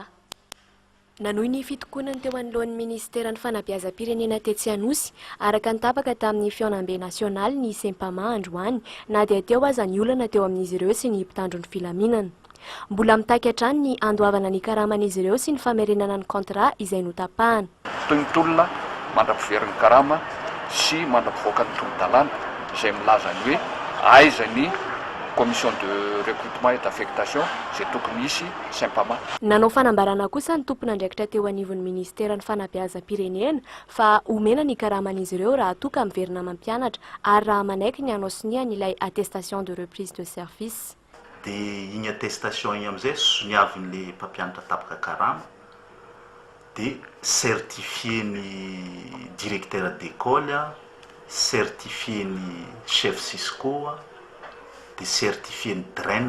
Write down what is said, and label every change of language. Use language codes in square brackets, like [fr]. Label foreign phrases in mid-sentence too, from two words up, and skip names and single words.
[mg] Nanohy ny fitokonany teo anoloan'ny ministera ny fanabeazam-pirenena Tetsianosy araka ny tapaka tamin'ny fionam-be nasionaly ny Sempama androany na dia teo aza ny olana teo amin'izy ireo sy ny mpitandro ny filaminana. Mbola mitaiky hatrany ny andoavana ny karaman'izy ireo sy ny famerenana ny kontra izay notapahana. Toy ny tolona mandrapiveriny karama sy mandrapivoaka ny tolon-dalàna izay milaza ny hoe aiza ny [fr] commission de recrutement et d'affectation [mg] izay tokony misy Sempama. Nanao fanambarana kosa ny tompona andraikitra teo anivon'ny ministera ny fanabeazam-pirenena fa omena ny karaman'izy ireo raha toka miverina mampianatra ary raha manaiky ny anao siniany ilay [fr] attestation de reprise de service. [mg] Dia igny attestation igny amizay soniavin'le mpampianatra tapaka karama dia certifieny [fr] directeur d'école, [mg] certifieny chef Cisco, dia certifieny draine.